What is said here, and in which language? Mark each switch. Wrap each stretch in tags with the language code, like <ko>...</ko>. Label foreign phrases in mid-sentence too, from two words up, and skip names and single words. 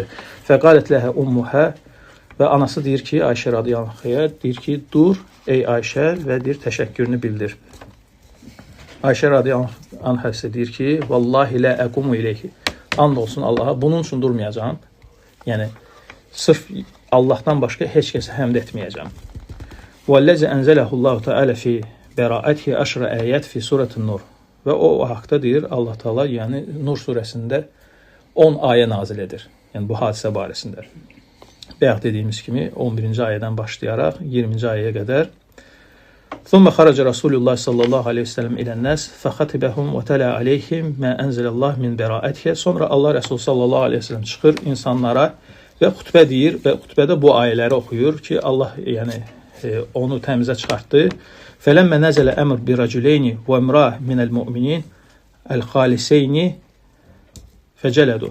<ar>فقالت له أمها</ar> <az>və anası deyir ki, Ayşə</az> <ar>رضي الله عنها</ar> <az>deyir ki, dur ey Ayşə və deyir, təşəkkürünü bildir. Ayşə</az> <ar>رضي الله عنها</ar> <az>deyir ki,</az> <ar>والله لا أقوم إليه.</ar> <az>And olsun Allaha, bunun üçün durmayacağam. Yəni, sırf Allahdan başqa heç kəsə həmd etməyəcəm.</az> <ar>وَالَّذِ أَنْزَلَهُ اللّٰهُ تَعَالَى فِي بَرَائَتِهِ أَشْرَ آيَاتٍ فِي سُورَةِ النُّرِ.</ar> <az>Və o haqda deyir, Allah Teala, yəni Nur surəsində 10 ayə nazil edir. Yəni bu hadisə barəsində. Bayaq dediyimiz kimi 11-ci ayədən başlayaraq 20-ci ayəyə qədər.</az> <ar>ثُمَّ خَرَجَ رَسُولُ اللّٰهِ صَلَّى اللّٰهُ عَلَيْهِ وسلم إِلَى النَّاسِ فَخَتِبَهُمْ وَتَلَى عَلَيْهِمْ مَا أَنْزَلَ اللّٰهُ مِنْ بَرَائَتِهِ.</ar> <az>Sonra Allah Resulü</az> <ar>صلى الله عليه وسلم</ar> <az>çıxır insanlara və xutbə deyir və xutbədə bu ayələri oxuyur ki, Allah yəni onu təmizə çıxartdı.</az> <ar>فلما نزل أمر برجلين وامرأة من المؤمنين الخالصين فجلدوا.</ar>